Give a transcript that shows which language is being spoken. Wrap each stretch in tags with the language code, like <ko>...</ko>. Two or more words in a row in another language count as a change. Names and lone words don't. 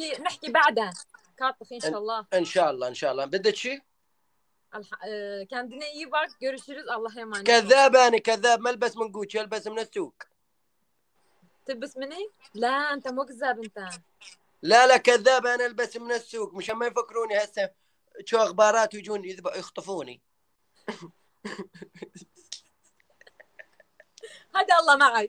<ar>نحكي بعدها كاتف ان شاء الله. ان شاء الله. بدك شيء؟</ar> <tr>Kendine iyi bak. Görüşürüz. Allah'a emanet.</tr> <ar>كذاب انا كذاب. ما البس من جوتشي البس من السوق. تلبس مني؟ لا انت مو كذاب انت. لا كذاب انا البس من السوق مشان ما يفكروني هسه شو اخبارات ويجون يخطفوني. هذا الله معك.</ar>